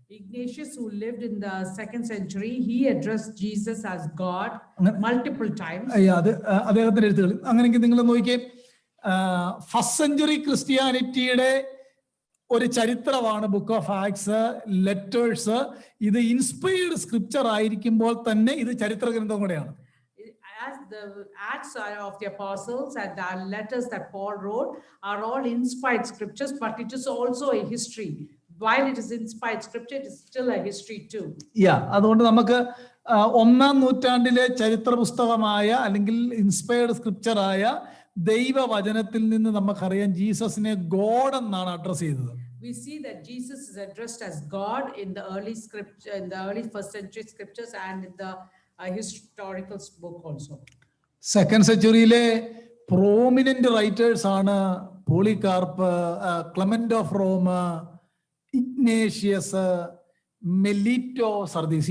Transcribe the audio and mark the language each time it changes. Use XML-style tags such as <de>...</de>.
<en>Ignatius, who lived in the second century, he addressed Jesus as God multiple times.</en> <ml>അദ്ദേഹത്തിന്റെ എഴുത്തുകളിൽ അങ്ങനെയെങ്കിൽ നിങ്ങൾ നോക്കിയേ, first century ക്രിസ്ത്യാനിറ്റിയുടെ ഒരു ചരിത്രമാണ് ബുക്ക് ഓഫ് ആക്ട്സ്, ലെറ്റേഴ്സ്. ഇത് ഇൻസ്പയർഡ് സ്ക്രിപ്ചർ ആയിരിക്കുമ്പോൾ തന്നെ ഇത് ചരിത്ര ഗ്രന്ഥം കൂടെയാണ്.</ml> <en>As the Acts of the Apostles and the letters that Paul wrote are all inspired scriptures, but it is also a history. While it is inspired scripture, it is still a history too.</en> <ml>അതുകൊണ്ട് നമുക്ക് 1-ാം നൂറ്റാണ്ടിലെ ചരിത്ര പുസ്തകമായ അല്ലെങ്കിൽ inspired scripture ആയ ദൈവവചനത്തിൽ നിന്ന് നമുക്കറിയാം ജീസസിനെ God എന്നാണ് അഡ്രസ് ചെയ്തത്.</ml> <en>We see that Jesus is addressed as God in the early scripture, in the early first century scriptures and in the historical book also.</en> <ml>Second സെഞ്ചുറിയിലെ prominent writers ആണ് Polycarp, Clement of Rome, Ignatius, മെലിറ്റോ, Sardis.</ml>